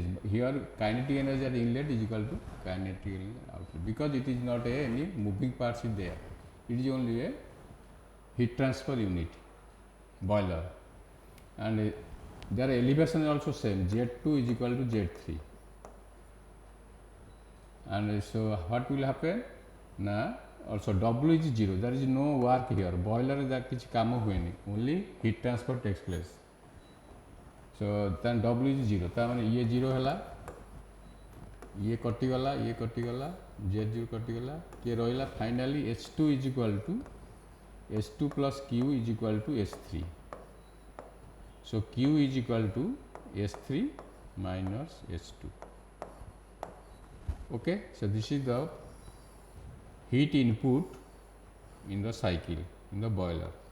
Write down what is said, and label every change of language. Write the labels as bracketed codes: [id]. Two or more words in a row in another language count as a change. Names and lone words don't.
[en] Here kinetic energy at inlet is equal to kinetic energy outlet, because it is not any moving parts is there, it is only a heat transfer unit, boiler, and their elevation is also same, Z2 is equal to Z3. And so what will happen na, also W is 0, there is no work here, boiler that [or] କିଛି କାମ ହେଉନି, [en] only heat transfer takes place. So then W is 0, [or] ତା ମାନେ ଏ 0 ହେଲା, ଏ କଟି ଗଲା, Z0 କଟି ଗଲା, କ'ଣ ରହିଲା [en] finally H2 is equal to H2 plus Q is equal to H3. So Q is equal to H3 minus H2. Okay, so this is the heat input in the cycle, in the boiler.